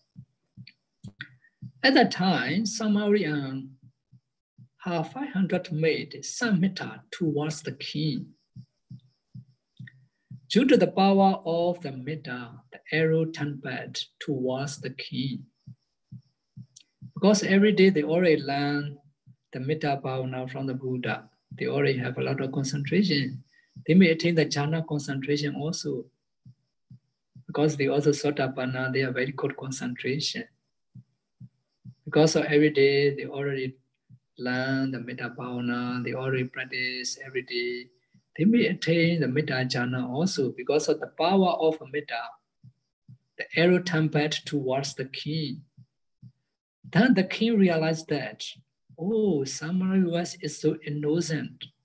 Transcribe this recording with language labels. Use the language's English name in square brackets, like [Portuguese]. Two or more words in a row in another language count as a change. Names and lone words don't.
[English] At that time, Samavati and her 500 maids submitted towards the king. Due to the power of the metta, the arrow turned back towards the king. Because every day they already learn the [Pali] metta bhavana [English] from the Buddha. They already have a lot of concentration. They may attain the jhana concentration also. Because they also sotapanna, they have very good concentration. Because of every day they already learn the [Pali] metta bhavana, [English] they already practice every day. They may attain the [Pali] metta jhana [English] also. Because of the power of metta, the arrow turned back towards the king. Then the king realized that, oh, Samavati is so innocent.